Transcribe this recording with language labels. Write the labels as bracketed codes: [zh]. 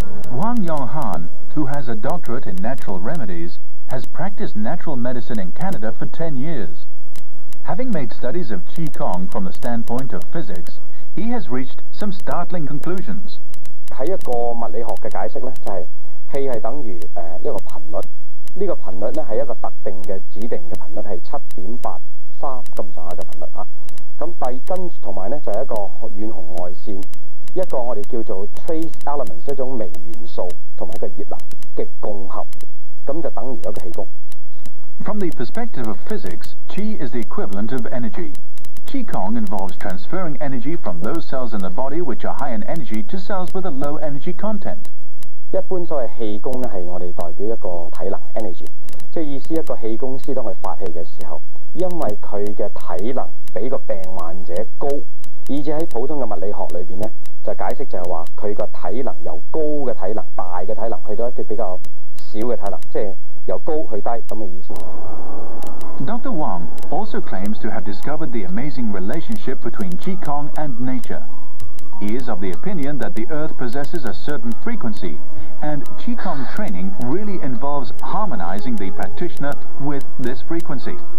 [en] Wang Yonghan, who has a doctorate in natural remedies, has practiced natural medicine in Canada for 10 years. Having made studies of Qigong from the standpoint of physics, he has reached some startling conclusions. [yue] 喺一個物理學嘅解釋咧，就係氣係等於一個頻率，呢個頻率咧係一個特定嘅指定嘅頻率，係7.83咁上下嘅頻率啊。咁跟同埋咧就係一個遠紅外線，一個我哋叫做 trace elements 一種微元素同埋一個熱能嘅共合，咁就等於一個氣功。 [en] From the perspective of physics, Qi is the equivalent of energy. Qigong involves transferring energy from those cells in the body which are high in energy to cells with a low energy content. [yue] 一般所謂氣功咧係我哋代表一個體能 energy， 即係意思一個氣功師當佢發氣嘅時候，因為佢嘅體能比個病患者高，以至喺普通嘅物理學裏邊咧就解釋就係話佢個體能由高嘅體能、大嘅體能去到一啲比較少嘅體能，即係由高去低咁嘅意思。 [en] Dr. Wang also claims to have discovered the amazing relationship between Qigong and nature. He is of the opinion that the earth possesses a certain frequency, and Qigong training really involves harmonizing the practitioner with this frequency.